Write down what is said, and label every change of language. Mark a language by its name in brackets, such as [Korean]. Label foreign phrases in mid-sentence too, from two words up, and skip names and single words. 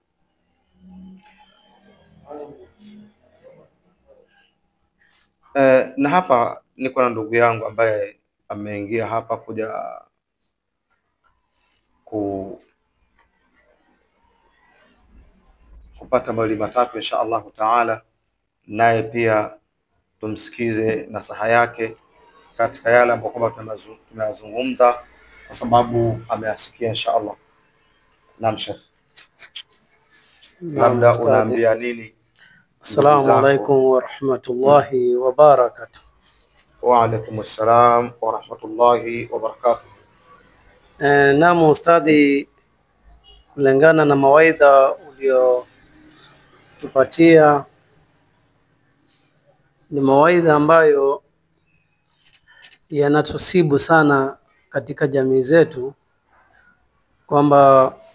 [Swahili] Na hapa niko na ndugu yangu ambaye ameingia hapa kuja kupata mawili matatu [Arabic] إن شاء الله تعالى, [Swahili] naye pia tumsikize nasaha yake katika yale ambayo kwamba tunazungumza, kwa sababu ameyasikia [Arabic] إن شاء الله. [Swahili] Naam Sheikh, labda unaambia nini? [Arabic] السلام عليكم ورحمة الله وبركاته. وعليكم السلام ورحمة الله وبركاته. [Swahili] Naam ustadhi, kulingana na mawaidha uliotupatia, ni mawaidha ambayo yanatusibu sana katika jamii zetu, kwamba